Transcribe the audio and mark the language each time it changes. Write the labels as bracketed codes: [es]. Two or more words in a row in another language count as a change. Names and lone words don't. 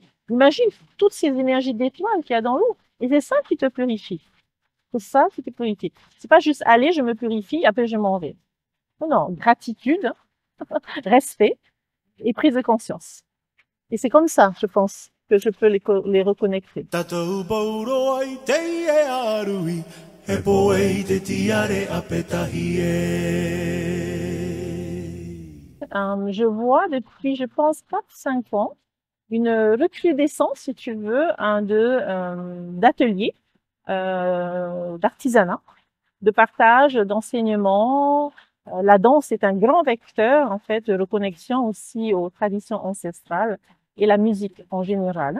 [fr] Imagine toutes ces énergies d'étoiles qu'il y a dans l'eau. Et c'est ça qui te purifie. C'est ça qui te purifie. C'est pas juste aller, je me purifie, après je m'en vais. Non, non, gratitude, respect et prise de conscience. Et c'est comme ça, je pense, que je peux les reconnecter. [ty] Tatou bauro ai te e arui, he poe te tiare a petahi e. [fr] Je vois depuis, je pense, 4-5 ans, une recrudescence, si tu veux, d'ateliers, d'artisanat, de partage, d'enseignement. La danse est un grand vecteur, en fait, de reconnexion aussi aux traditions ancestrales et la musique en général.